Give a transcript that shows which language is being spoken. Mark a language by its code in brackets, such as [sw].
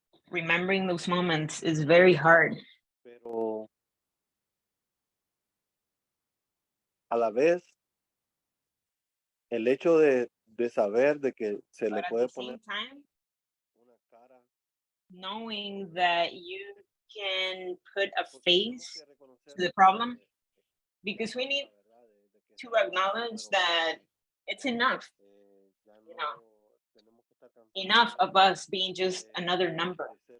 [en] Remembering those moments is very hard. [es] A la vez, el hecho de saber de que se le puede poner una cara, [en] knowing that you can put a face to the problem, because we need to acknowledge that it's enough, you know, enough of us being just another number.